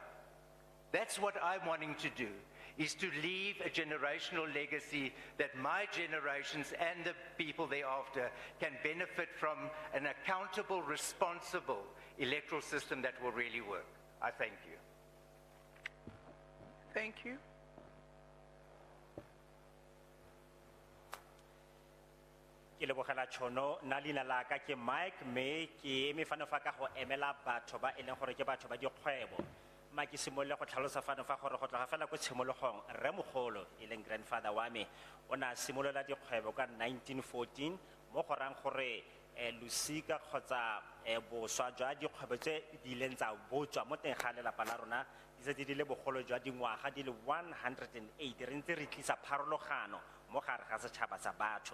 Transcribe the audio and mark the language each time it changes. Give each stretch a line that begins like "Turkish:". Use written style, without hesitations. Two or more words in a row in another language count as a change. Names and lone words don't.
English: That's what I'm wanting to do, is to leave a generational legacy that my generations and the people thereafter can benefit from, an accountable, responsible electoral system that will really work. I thank you. Thank you.
Tswana: Ke lebogela tšhono nna leina la ka ke Mike mme ke eme fano fa ka go emela batho ba e leng gore ke batho ba dikgwebo mma ke simolole go tlhalosa fano fa gore go tloga fela ko tshimologong rremogolo e leng grandfather wa me o ne a simolola dikgwebo ka 1914 mo go rang gore losika kgotsa boswa jwa dikgwebo tse di ileng tsa botswa mo teng ga lelapa la rona di tse di le bogolo jwa dingwaga di le 108 re ntse re tlisa pharologano mo gare ga setšhaba sa batho.